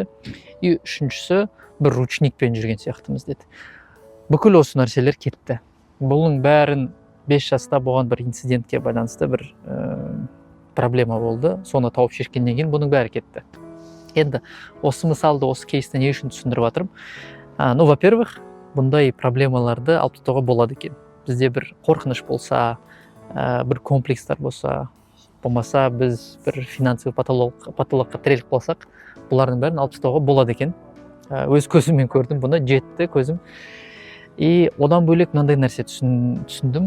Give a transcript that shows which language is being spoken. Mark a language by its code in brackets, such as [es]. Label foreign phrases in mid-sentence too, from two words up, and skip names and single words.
[kk] И үшіншісі бір ручникпен жүрген сияқтымыз деді. Бүкіл осы нәрселер кетті. Бұның бәрін 5 жаста болған бір инцидентке байланысты бір проблема болды. Соны тауып шешкеннен кейін бұның бәрі кетті. Енді осы мысалды, осы кейсті не үшін түсіндіріп жатырмын? [ru] Ну, во-первых, [kk] бұндай проблемаларды алып тастауға болады екен. Бізде бір қорқыныш болса, бір комплекстар болса, болмаса біз бір финансовый патологқа тіреліп қалсақ, бұлардың бәрін алып тастауға болады екен. Өз көзіммен көрдім, бұны жетті көзім. И одан бөлек мынандай нәрсе түсіндім.